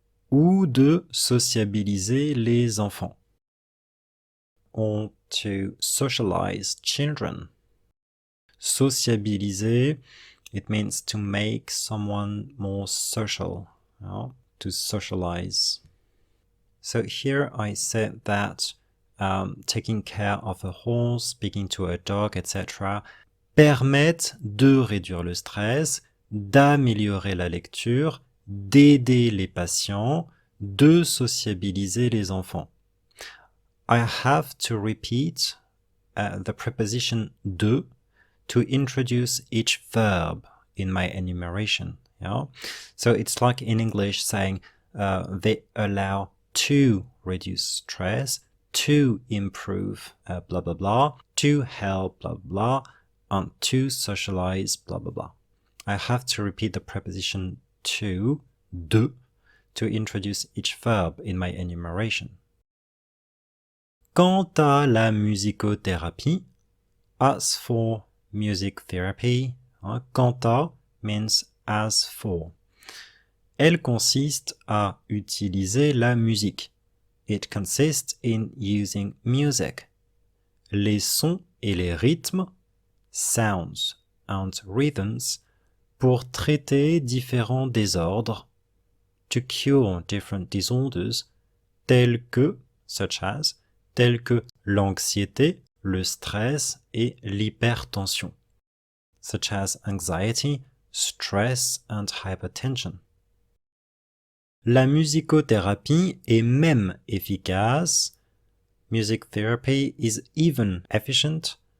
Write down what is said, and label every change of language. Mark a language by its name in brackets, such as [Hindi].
[French] Ou de sociabiliser les enfants. [English] Or to socialize children. Sociabiliser, it means to make someone more social, to socialize. So here I said that taking care of a horse, speaking to a dog, etc. [French] permettent de réduire le stress, d'améliorer la lecture, d'aider les patients, de sociabiliser les enfants. [English] I have to repeat the preposition de to introduce each verb in my enumeration. So it's like in English saying they allow to reduce stress, to improve blah blah blah, to help blah blah, and to socialize blah blah blah. I have to repeat the preposition to, de, to introduce each verb in my enumeration. [French] Quant à la musicothérapie, [English] as for music therapy, quant à means as for. [French] Elle consiste à utiliser la musique. [English] It consists in using music. [French] Les sons et les rythmes, [English] sounds and rhythms, [French] pour traiter différents désordres, [English] to cure different disorders, [French] tels que, [English] such as, [French] tels que l'anxiété, le stress et l'hypertension, [English] such as anxiety, stress and hypertension. [French] La musicothérapie est même efficace. [English] Music therapy is even efficient.